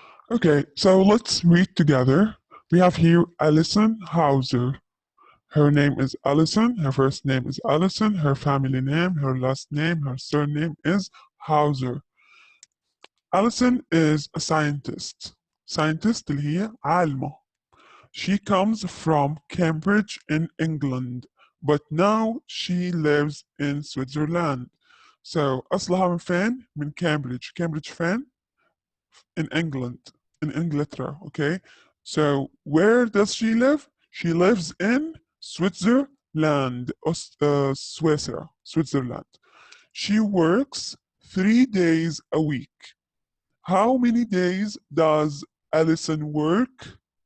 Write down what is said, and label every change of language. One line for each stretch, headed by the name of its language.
English: Okay, so let's read together. We have here Alison Hauser. Her name is Alison. Her first name is Alison. Her family name, her last name, her surname is Hauser. Alison is a scientist.
Arabic: Scientist اللي هي عالمة.
English: She comes from Cambridge in England, but now she lives in Switzerland.
Arabic: So أصلها من فين؟ من Cambridge.
English: Cambridge فين؟ In England. In إنجلترا, okay? So where does she live? She lives in Switzerland, Switzerland. She works 3 days a week. How many days does Alison work?